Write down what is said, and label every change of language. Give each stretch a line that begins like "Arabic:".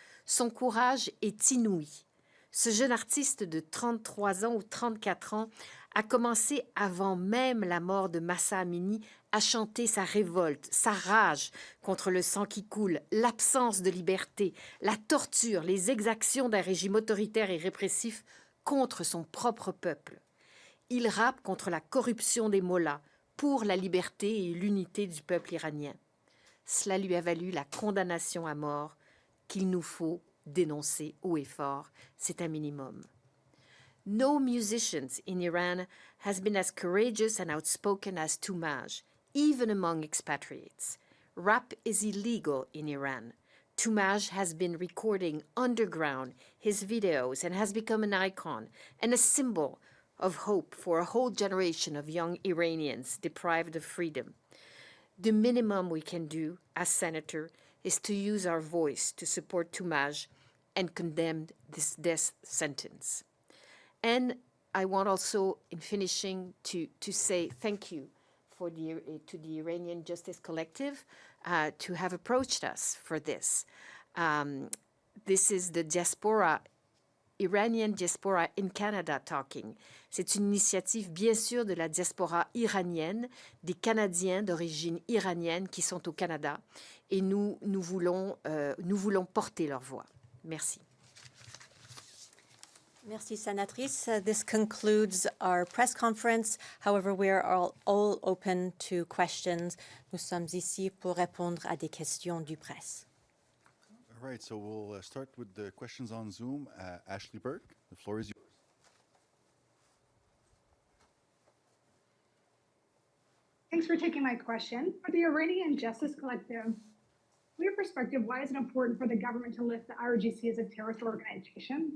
French: Son courage est inouï. Ce jeune artiste de 33 ans ou 34 ans a commencé avant même la mort de Mahsa Amini à chanter sa révolte, sa rage contre le sang qui coule, l'absence de liberté, la torture, les exactions d'un régime autoritaire et répressif contre son propre peuple. Il rappe contre la corruption des mollahs, pour la liberté et l'unité du peuple iranien. Cela lui a valu la condamnation à mort qu'il nous faut dénoncer haut et fort. C'est un minimum.
English: No musicians in Iran has been as courageous and outspoken as Toomaj, even among expatriates. Rap is illegal in Iran. Toomaj has been recording underground his videos and has become an icon and a symbol of hope for a whole generation of young Iranians deprived of freedom. The minimum we can do as senator is to use our voice to support Toomaj and condemn this death sentence. And I want also, in finishing, to say thank you to the Iranian Justice Collective to have approached us for this. This is the Iranian diaspora in Canada talking.
French: C'est une initiative, bien sûr, de la diaspora iranienne, des Canadiens d'origine iranienne qui sont au Canada, et nous voulons porter leur voix. Merci. Merci, sénatrice.
English: This concludes our press conference. However, we are all open to questions.
French: Nous sommes ici pour répondre à des questions du presse.
English: All right, so we'll start with the questions on Zoom. Ashley Burke, the floor is yours. Thanks for taking my question. For the Iranian Justice Collective, from your perspective, why is it important for the government to list the IRGC as a terrorist organization?